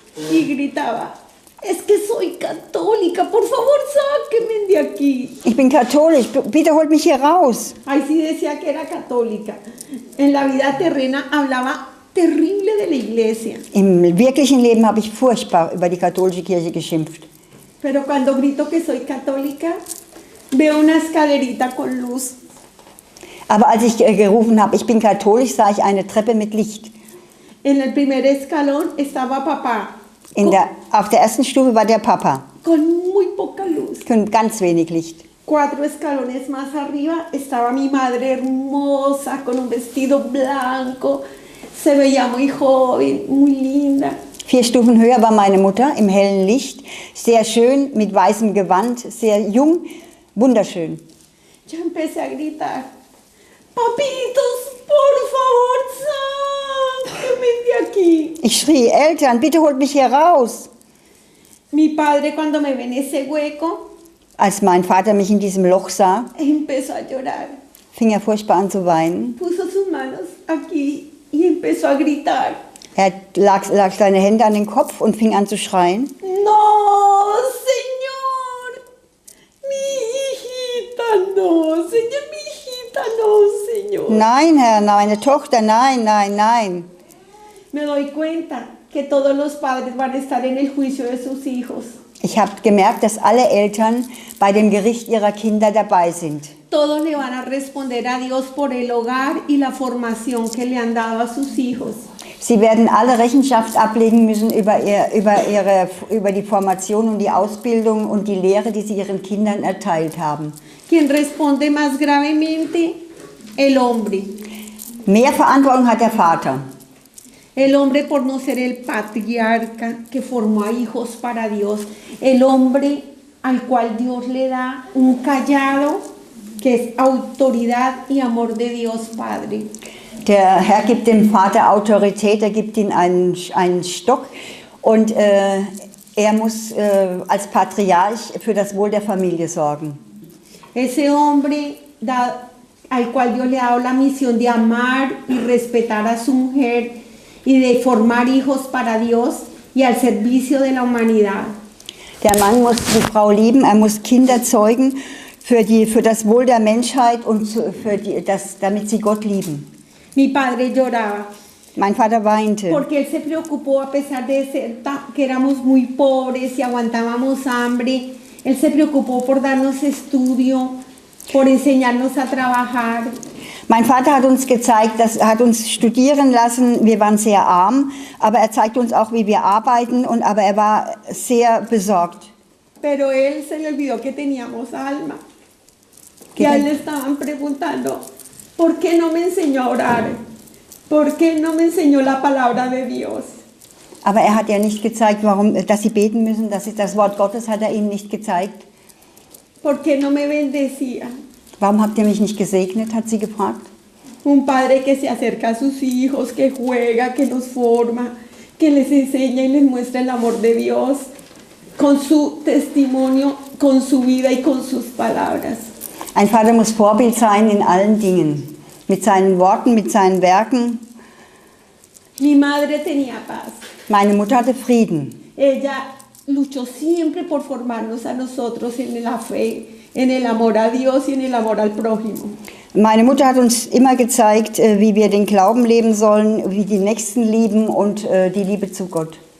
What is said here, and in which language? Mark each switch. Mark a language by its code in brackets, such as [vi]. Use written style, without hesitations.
[es] Y gritaba, es que soy católica, por favor, sáquenme de aquí. [de] Ich bin katholisch, bitte holt mich hier raus. [es] Ahí sí decía que era católica. En la vida terrena hablaba terrible de la iglesia. [de] Im wirklichen Leben habe ich furchtbar über die katholische Kirche geschimpft. [es] Pero cuando grito que soy católica, veo una escalerita con luz. [de] Aber als ich gerufen habe, ich bin katholisch, sah ich eine Treppe mit Licht. [es] En el primer escalón estaba papá. [de] Auf der ersten Stufe war der Papa. [es] con muy poca luz. [de] Con ganz wenig Licht. [es] 4 escalones más arriba estaba mi madre hermosa con un vestido blanco. Se veía muy joven, muy linda. [de] 4 Stufen höher war meine Mutter im hellen Licht, sehr schön, mit weißem Gewand, sehr jung, wunderschön. [es] Yo empecé a gritar, papitos, por favor, sáquenme de aquí. [de] Ich schrie, Eltern, bitte holt mich hier raus. [es] Mi padre cuando me ve en ese hueco, [de] Als mein Vater mich in diesem Loch sah, [es] empezó a llorar. [de] fing er furchtbar an zu weinen. [es] Puso sus manos aquí y empezó a gritar. [de] Er lag seine Hände an den Kopf und fing an zu schreien. [es] No, Señor, mi hijita, no, Señor, mi hijita, no, Señor. [de] Nein, Herr, meine Tochter, nein, nein, nein. [es] Me doy cuenta que todos los padres van a estar en el juicio de sus hijos. [de] Ich habe gemerkt, dass alle Eltern bei dem Gericht ihrer Kinder dabei sind. [es] Todos le van a responder a Dios por el hogar y la formación que le han dado a sus hijos. [de] Sie werden alle Rechenschaft ablegen müssen über die Formation und die Ausbildung und die Lehre, die sie ihren Kindern erteilt haben. [es] ¿Quién responde más gravemente? El hombre. [de] Mehr Verantwortung hat der Vater. [es] El hombre por no ser el patriarca que formó a hijos para Dios. El hombre al cual Dios le da un callado que es autoridad y amor de Dios Padre. [de] Der Herr gibt dem Vater Autorität, er gibt ihm einen Stock und er muss als Patriarch für das Wohl der Familie sorgen. [es] Ese hombre al cual Dios le ha dado la misión de amar y respetar a su mujer y de formar hijos para Dios y al servicio de la humanidad. [de] Der Mann muss die Frau lieben, er muss Kinder zeugen für das Wohl der Menschheit und damit sie Gott lieben. [es] Mi padre lloraba [de] Mein Vater weinte, [es] porque él se preocupó a pesar de que éramos muy pobres y aguantábamos hambre. Él se preocupó por darnos estudio, por enseñarnos a trabajar. [de] mein Vater hat uns gezeigt, hat uns studieren lassen, wir waren sehr arm, aber er zeigte uns auch, wie wir arbeiten, aber er war sehr besorgt. [es] Pero él se le olvidó que teníamos alma. Y a él le estaban preguntando, ¿por qué no me enseñó a orar? ¿Por qué no me enseñó la palabra de Dios? [de] Aber er hat ja nicht gezeigt, dass sie beten müssen, das Wort Gottes hat er ihnen nicht gezeigt. [es] ¿Por qué no me bendecía? [de] Warum habt ihr mich nicht gesegnet, hat sie gefragt. [es] Un padre que se acerca a sus hijos, que juega, que los forma, que les enseña y les muestra el amor de Dios con su testimonio, con su vida y con sus palabras. [de] Ein Vater muss Vorbild sein in allen Dingen, mit seinen Worten, mit seinen Werken. [es] Mi madre tenía paz. [de] Meine Mutter hatte Frieden. [es] Ella luchó siempre por formarnos a nosotros en la fe, en el amor a Dios y en el amor al prójimo. [de] Meine Mutter hat uns immer gezeigt, wie wir den Glauben leben sollen, wie die Nächsten lieben und die Liebe zu Gott.